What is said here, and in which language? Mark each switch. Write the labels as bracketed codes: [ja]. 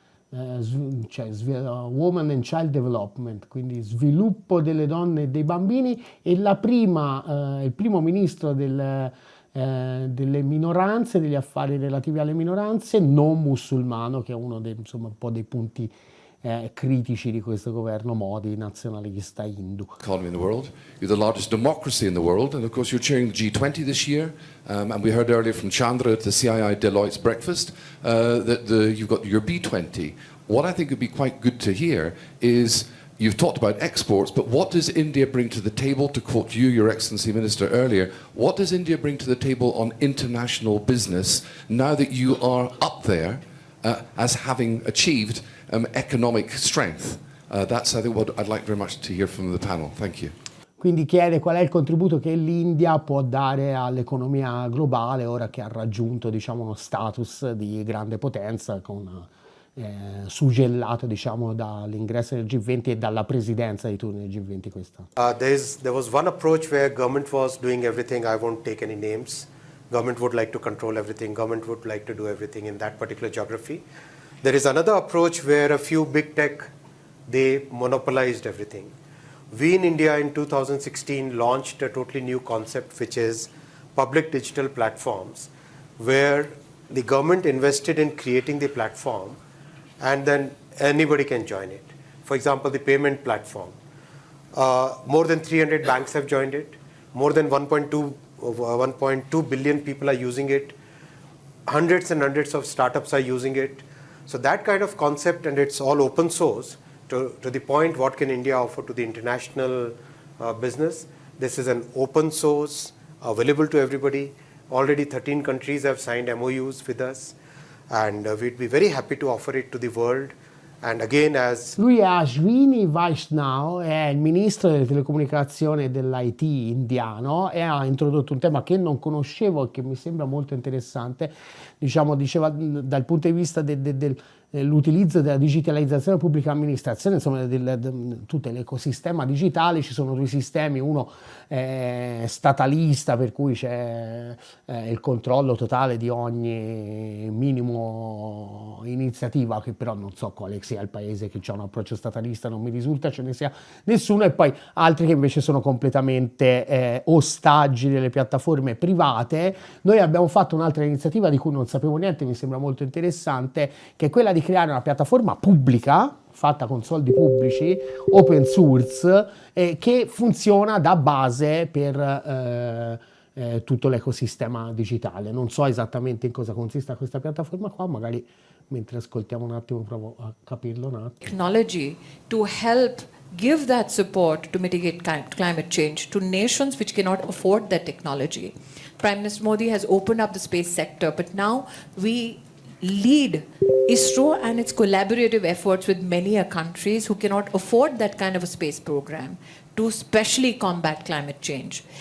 [it] Women and Child Development, quindi sviluppo delle donne e dei bambini, e il primo ministro delle minoranze, degli affari relativi alle minoranze, non musulmano, che è uno un po' dei punti critici di questo governo Modi, nazionalista hindu. [en] Economy in the world. You're the largest democracy in the world, and of course you're chairing the G20 this year. And we heard earlier from Chandra at the CII Deloitte's breakfast that you've got your B20. What I think would be quite good to hear is, you've talked about exports, but what does India bring to the table? To quote you, Your Excellency Minister, earlier, what does India bring to the table on international business now that you are up there as having achieved economic strength? That's, I think, what I'd like very much to hear from the panel. Thank you. [it] Quindi chiede qual è il contributo che l'India può dare all'economia globale ora che ha raggiunto, diciamo, uno status di grande potenza, suggellato, diciamo, dall'ingresso nel G20 e dalla presidenza di turno del G20 quest'anno. [en] There was one approach where government was doing everything. I won't take any names. Government would like to control everything. Government would like to do everything in that particular geography. There is another approach where a few big tech, they monopolized everything. We in India in 2016 launched a totally new concept, which is public digital platforms, where the government invested in creating the platform and then anybody can join it. For example, the payment platform. More than 300 banks have joined it. More than 1.2 billion people are using it. Hundreds and hundreds of startups are using it. So that kind of concept, and it's all open source, to the point what can India offer to the international business. This is an open source, available to everybody. Already 13 countries have signed MOUs with us, and we'd be very happy to offer it to the world. And again, as [it] Lui è Ashwini Vaishnaw, è il ministro delle telecomunicazioni e dell'IT indiano e ha introdotto un tema che non conoscevo e che mi sembra molto interessante. Diciamo, diceva dal punto di vista dell'utilizzo della digitalizzazione della pubblica amministrazione, insomma tutto l'ecosistema digitale. Ci sono due sistemi, uno statalista, per cui c'è il controllo totale di ogni minimo iniziativa, che però non so quale sia il paese che ha un approccio statalista, non mi risulta ce ne sia nessuno, e poi altri che invece sono completamente ostaggi delle piattaforme private. Noi abbiamo fatto un'altra iniziativa di cui non sapevo niente, mi sembra molto interessante, che è quella di creare una piattaforma pubblica fatta con soldi pubblici, open source, che funziona da base per tutto l'ecosistema digitale. Non so esattamente in cosa consista questa piattaforma qua, magari mentre ascoltiamo un attimo provo a capirlo un attimo. [en] Technology to help give that support to mitigate climate change to nations which cannot afford that technology. Prime Minister Modi has opened up the space sector, but now we lead ISRO and its collaborative efforts with many countries who cannot afford that kind of a space program to specially combat climate change.